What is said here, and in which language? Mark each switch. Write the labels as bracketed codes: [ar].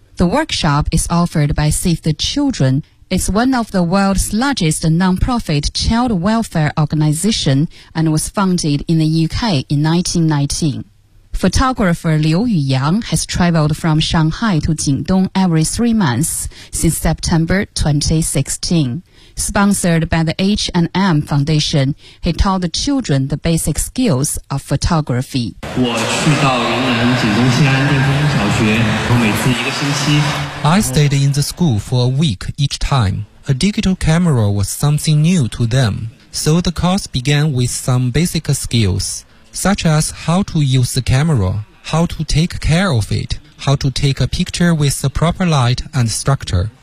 [en] The workshop is offered by Save the Children. It's one of the world's largest non-profit child welfare organization and was founded in the UK in 1919. Photographer Liu Yuyang has traveled from Shanghai to Jingdong every 3 months since September 2016. Sponsored by the H&M Foundation, he taught the children the basic skills of photography. [zh] 我去到云南景东西安定峰小学，我每次一个星期。 [en] I stayed in the school for a week each time. A digital camera was something new to them, so the course began with some basic skills. Such as how to use the camera, how to take care of it, how to take a picture with the proper light and structure.